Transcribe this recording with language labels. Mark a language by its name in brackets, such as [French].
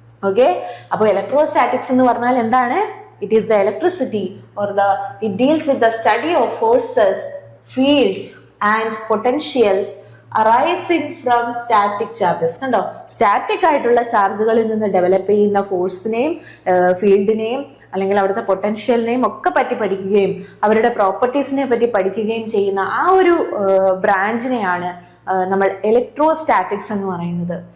[Malayalam] Okay, അപ്പോൾ electrostatics എന്ന് പറഞ്ഞാൽ എന്താണ്? [English] It is the electricity it deals with the study of forces, fields and potentials arising from static charges. [Malayalam] കണ്ടോ, static ആയിട്ടുള്ള ചാർജുകളിൽ നിന്ന് ഡെവലപ്പ് ചെയ്യുന്ന ഫോഴ്സിനെയും ഫീൽഡിനെയും അല്ലെങ്കിൽ അവിടുത്തെ പൊട്ടൻഷ്യലിനെയും ഒക്കെ പറ്റി പഠിക്കുകയും അവരുടെ പ്രോപ്പർട്ടീസിനെ പറ്റി പഠിക്കുകയും ചെയ്യുന്ന ആ ഒരു ബ്രാഞ്ചിനെയാണ് നമ്മൾ ഇലക്ട്രോസ്റ്റാറ്റിക്സ് എന്ന് പറയുന്നത്.